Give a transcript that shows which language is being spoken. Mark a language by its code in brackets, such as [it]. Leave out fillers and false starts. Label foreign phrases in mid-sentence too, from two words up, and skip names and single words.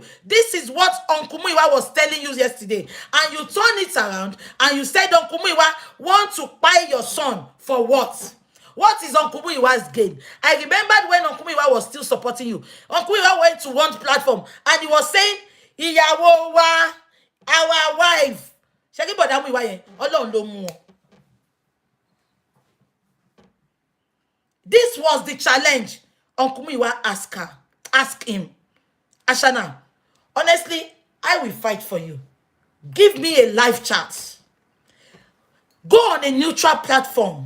[en] This is what Uncle Muiwa was telling you yesterday. And you turn it around and you said Uncle Muiwa want to buy your son for what? What is Uncle Muiwa's gain? I remembered when Uncle Muiwa was still supporting you. Uncle Muiwa went to one platform and he was saying, [yo] Ìyàwó wa, [en] our wife. [yo] Shagi boda Muiwa yen, Ọlọ́run ló mú wọn. [en] This was the challenge Uncle Muiwa asked him. Ashana, honestly, I will fight for you. Give me a live chat. Go on a neutral platform.